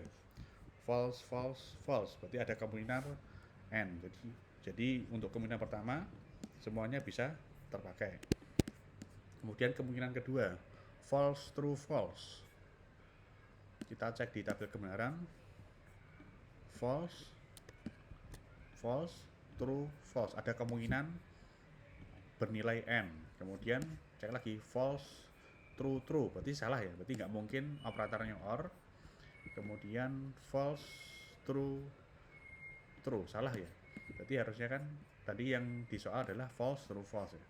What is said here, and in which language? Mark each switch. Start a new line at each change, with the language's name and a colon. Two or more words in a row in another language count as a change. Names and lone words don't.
English: False, false, false.
Indonesian: Berarti ada kemungkinan AND. Jadi untuk kemungkinan pertama semuanya bisa terpakai. Kemudian kemungkinan kedua
English: false, true, false.
Indonesian: Kita cek di tabel kebenaran.
English: False, false, true, false.
Indonesian: Ada kemungkinan bernilai N. Kemudian cek lagi
English: false, true, true.
Indonesian: Berarti salah ya. Berarti nggak mungkin operatornya OR. Kemudian
English: false, true, true.
Indonesian: Salah ya. Berarti harusnya kan tadi yang di soal adalah
English: false, true, false
Indonesian: ya.